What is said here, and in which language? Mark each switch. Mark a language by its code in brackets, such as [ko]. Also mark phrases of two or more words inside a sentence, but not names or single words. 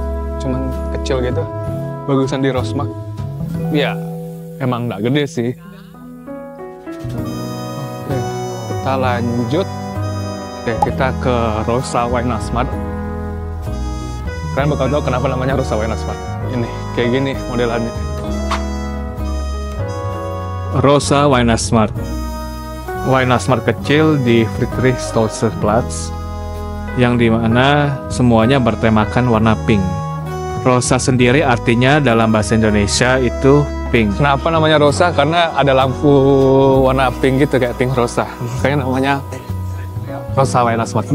[id] Cuman kecil gitu. Bagusan di Rossmarkt. Ya, emang nggak gede sih. Kita lanjut. Oke, kita ke Rosa Weihnachtsmarkt. Kalian bakal tahu kenapa namanya Rosa Weihnachtsmarkt. Ini kayak gini modelannya. Rosa Weihnachtsmarkt. Weihnachtsmarkt kecil di Friedrich-Stolze-Platz yang dimana semuanya bertemakan warna pink. Rosa sendiri artinya dalam bahasa Indonesia itu pink. Kenapa namanya Rosa? Karena ada lampu warna pink gitu, kayak pink Rosa. Kayaknya namanya Rosa Weihnachtsmarkt.